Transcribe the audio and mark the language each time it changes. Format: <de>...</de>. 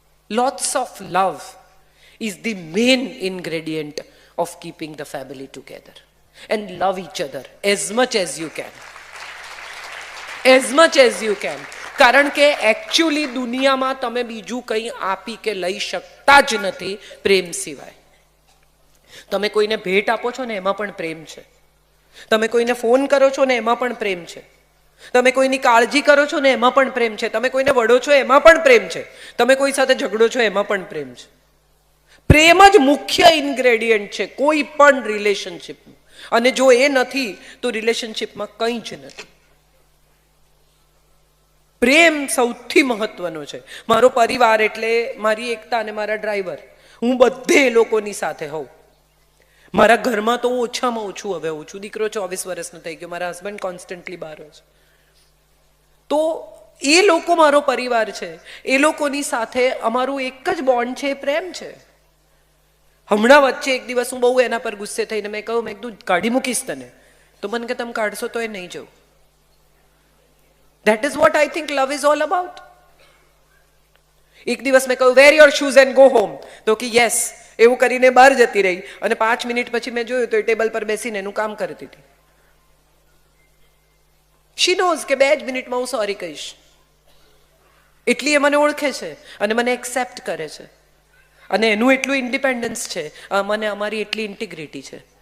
<en>Lots of love is the main ingredient of keeping the family together. And love each other as much as you can. As much as you can.</en> <gu>કારણ કે actually દુનિયામાં તમે બીજું કંઈ આપી કે લઈ શકતા જ નથી પ્રેમ સિવાય. તમે કોઈને ભેટ આપો છો ને એમાં પણ પ્રેમ છે. તમે કોઈને ફોન કરો છો ને એમાં પણ પ્રેમ છે. તમે કોઈની કાળજી કરો છો ને એમાં પણ પ્રેમ છે. તમે કોઈને વડો છો એમાં પણ પ્રેમ છે. તમે કોઈ સાથે ઝઘડો છો એમાં પણ પ્રેમ છે. પ્રેમ જ મુખ્ય ઇન્ગ્રેડિયન્ટ છે કોઈ પણ રિલેશનશીપનું. અને જો એ નથી તો રિલેશનશીપમાં કંઈ જ નથી. પ્રેમ સૌથી મહત્વનો છે. મારો પરિવાર એટલે મારી એકતા અને મારા ડ્રાઈવર. હું બધે લોકોની સાથે હોઉં. મારા ઘરમાં તો હું ઓછામાં ઓછું હવે હોઉં છું. દીકરો 24 વર્ષનો થઈ ગયો. મારા હસબન્ડ કોન્સ્ટન્ટલી બહાર હોય છે. તો એ લોકો મારો પરિવાર છે. એ લોકોની સાથે અમારું એક જ બોન્ડ છે, પ્રેમ છે. હમણાં વચ્ચે એક દિવસ હું બહુ એના પર ગુસ્સે થઈને મેં કહ્યું, મેં કીધું કાઢી મૂકીશ તને. તો મને કે તમે કાઢશો તો એ નહીં જવું.</gu> <en>That is what I think love is all about.</en> <gu>એક દિવસ મેં કહ્યું</gu> <en>wear your shoes and go home.</en> <gu>તો કે yes. એવું કરીને બહાર જતી રહી અને 5 મિનિટ પછી મેં જોયું તો એ ટેબલ પર બેસીને એનું કામ કરતી હતી.</gu> <en>She knows</en> <gu>કે 2 જ મિનિટમાં હું સોરી કહીશ. એટલી એ મને ઓળખે છે અને મને એક્સેપ્ટ કરે છે. અને એનું એટલું ઇન્ડિપેન્ડન્સ છે, મને અમારી એટલી ઇન્ટિગ્રિટી છે.</gu>